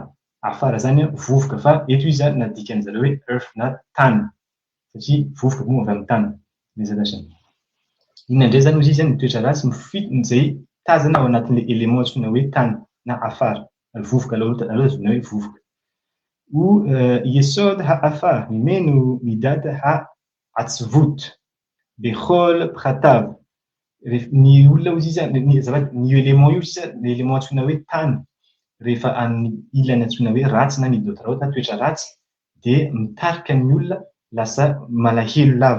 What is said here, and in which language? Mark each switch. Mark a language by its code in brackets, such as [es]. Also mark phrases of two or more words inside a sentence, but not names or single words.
[mg] Afara zany vovoka fa eto izy nadikan'izareo hoe earth na tany satria vovoka moa avy amin'ny tany. Inona indray zany izy ny toetra ratsy izay tazana ao anatin'ilay élément antsoina hoe tany na afara. Vovoka aloha azonao hoe vovoka. [he] יסוד העפר ממנו מידת העצבות בכל פרטיו. [mg] Ny olona ozy izy ny élément io izy ny élément antsoina hoe tany rehefa amin'ny ilany antsoina hoe ratsy na midôtra na toetra ratsy dia mitarika ny olona lasa malahelo lava.